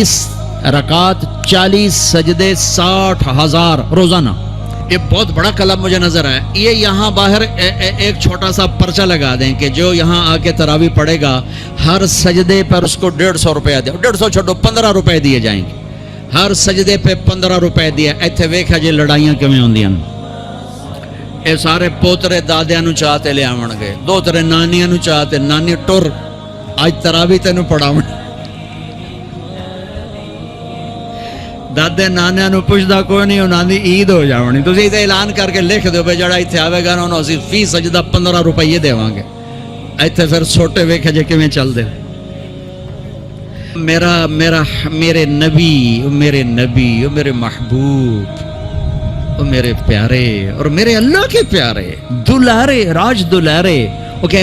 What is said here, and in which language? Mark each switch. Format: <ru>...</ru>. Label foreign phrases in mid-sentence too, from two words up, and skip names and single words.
<ur>20 رکعت 40 سجدے 60,000 روزانہ. یہ بہت بڑا کلام مجھے نظر آیا. یہ یہاں باہر ایک چھوٹا سا پرچہ لگا دیں کہ جو یہاں آ کے تراویح پڑھے گا ہر سجدے پر اس کو 150 روپیہ دے. 150 چھوڑو 15 روپے دیے جائیں گے. ہر سجدے پہ 15 روپے دیا.</ur> <pa>ایتھے ویکھا جی لڑائیاں کیویں ہوندیاں. اے سارے پوترے دادیاں نو چاہتے لے آون گے, دوترے نانیاں نو چاہتے, نانی ٹر اج تراویح تینوں پڑھاون. دادے نانیاں نو پوچھدا کوئی نہیں, انہاں دی عید ہو جاونی. تسی تے اعلان کر کے لکھ دیو بے جڑا ایتھے آوے گا انہوں اسی فی سجدہ 15 روپے دیواں گے. ایتھے پھر چھوٹے ویکھے جے کیویں چل دے.</pa> <ur>میرے نبی, میرے محبوب, میرے پیارے اور میرے اللہ کے پیارے دلارے, راج دلارے, وہ کہہ</ur>